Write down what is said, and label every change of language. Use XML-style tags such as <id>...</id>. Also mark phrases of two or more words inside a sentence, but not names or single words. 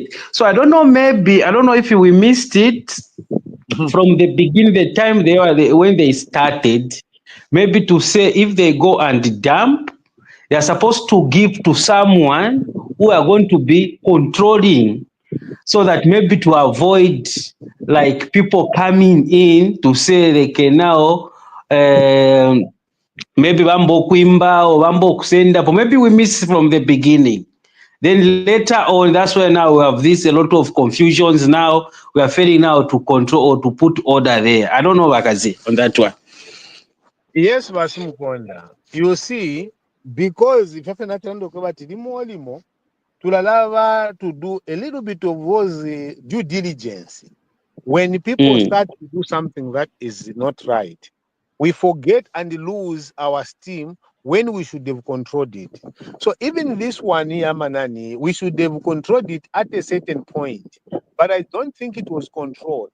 <en>So I don't know, maybe I don't know if we missed it from the beginning, the time when they started, maybe to say if they go and dump, they are supposed to give to someone who are going to be controlling, so that maybe to avoid like people coming in to say they can now maybe Bambo Kwimba or Bambo Kusenda, but maybe we missed from the beginning. Then later on, that's why now we have this a lot of confusions. Now we are failing now to control or to put order there. I don't know, Wakazi, on that one. Yes, Basimukonda. You see, because if</en> <bem>limo tulalava</bem> <en>to do a little bit of was due diligence. When people start to do something that is not right, we forget and lose our steam when we should have controlled it. So even this one here, Manani, we should have controlled it at a certain point, but I don't think it was controlled.</en>